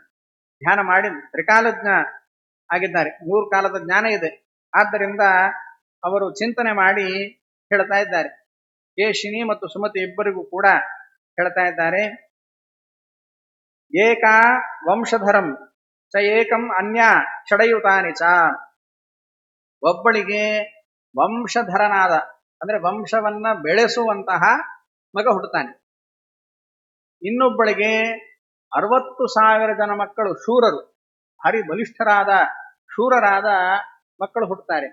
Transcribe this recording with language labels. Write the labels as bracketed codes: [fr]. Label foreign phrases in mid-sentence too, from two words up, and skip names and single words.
[kn] ಧ್ಯಾನ ಮಾಡಿ ತ್ರಿಕಾಲಜ್ಞ ಆಗಿದ್ದಾರೆ, 3 ಕಾಲದ ಜ್ಞಾನ ಇದೆ. ಆದ್ದರಿಂದ ಅವರು ಚಿಂತನೆ ಮಾಡಿ ಹೇಳ್ತಾ ಇದ್ದಾರೆ. ಕೇಶಿನಿ ಮತ್ತು ಸುಮತಿ ಇಬ್ಬರಿಗೂ ಕೂಡ ಹೇಳ್ತಾ ಇದ್ದಾರೆ, [sa] ಏಕಾ ವಂಶಧರಂ ಚ ಏಕಂ ಅನ್ಯ ಷಡಯುತಾನಿ ಚ. [kn] ಒಬ್ಬಳಿಗೆ ವಂಶಧರನಾದ ಅಂದ್ರೆ ವಂಶವನ್ನ ಬೆಳೆಸುವಂತಹ ಮಗ ಹುಟ್ಟುತ್ತಾನೆ. ಇನ್ನೊಬ್ಬಳಿಗೆ 60,000 ಜನ ಮಕ್ಕಳು, ಶೂರರು, ಭಾರಿ ಬಲಿಷ್ಠರಾದ ಶೂರರಾದ ಮಕ್ಕಳು ಹುಟ್ಟುತ್ತಾರೆ.